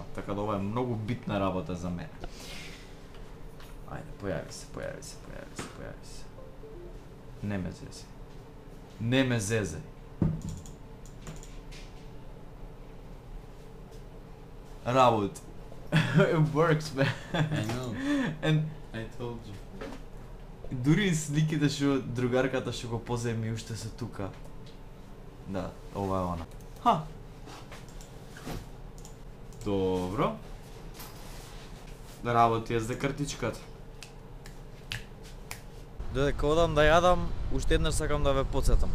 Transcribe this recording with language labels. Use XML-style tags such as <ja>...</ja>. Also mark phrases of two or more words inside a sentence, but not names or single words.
<mk>Така да ова е многу битна работа за мене. Ајде, појави се. Не ме зезе. Не ме зезе. Работи.</mk> <en>It works, man. I know. And I told you.</en> <mk>дури и сликите што другарката што го поземи уште се тука. Да, ова е она. Ха. Добро. Работи е за картичката. Додека одам да јадам, уште еднаш сакам да ве потсетам.</mk>